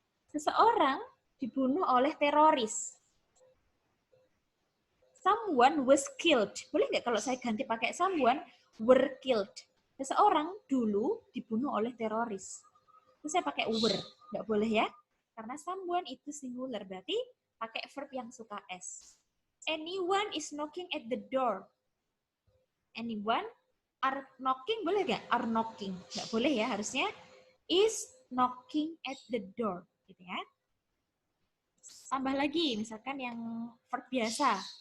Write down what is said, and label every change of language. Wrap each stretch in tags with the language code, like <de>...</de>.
<id>Seseorang dibunuh oleh teroris.</id> <en>Someone was killed.</en> <id>Boleh nggak kalau saya ganti pakai</id> <en>someone were killed?</en> <id>Seseorang dulu dibunuh oleh teroris. Terus saya pakai were. Nggak boleh ya. Karena someone itu singular. Berarti pakai verb yang suka s.</id> <en>Anyone is knocking at the door. Anyone are knocking,</en> <id>boleh nggak?</id> <en>Are knocking.</en> <id>Nggak boleh ya.</id> <en>Harusnya is knocking at the door.</en> <id>Gitu ya. Tambah lagi, misalkan yang verb biasa.</id>